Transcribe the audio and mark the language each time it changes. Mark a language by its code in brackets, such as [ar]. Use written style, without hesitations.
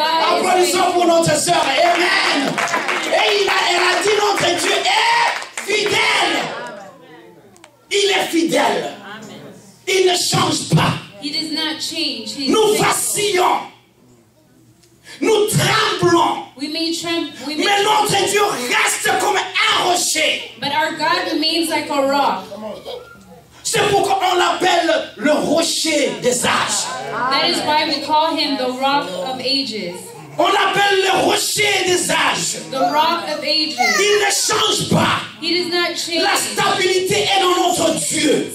[fr] Applaudissons pour notre sœur. Amen. Et elle a dit notre Dieu est fidèle. Il est fidèle. Amen. Il ne change pas. [en] He does not change. [fr] Nous vacillons. Nous tremblons. Mais notre Dieu reste comme un rocher. [en] But our God remains like a rock. [fr] C'est pourquoi on l'appelle le rocher des âges. [en] That is why we call him the rock of ages. [fr] On l'appelle le rocher des âges. [en] The rock of ages. [fr] Il ne change pas. [en] He does not change. [fr] La stabilité est dans notre Dieu.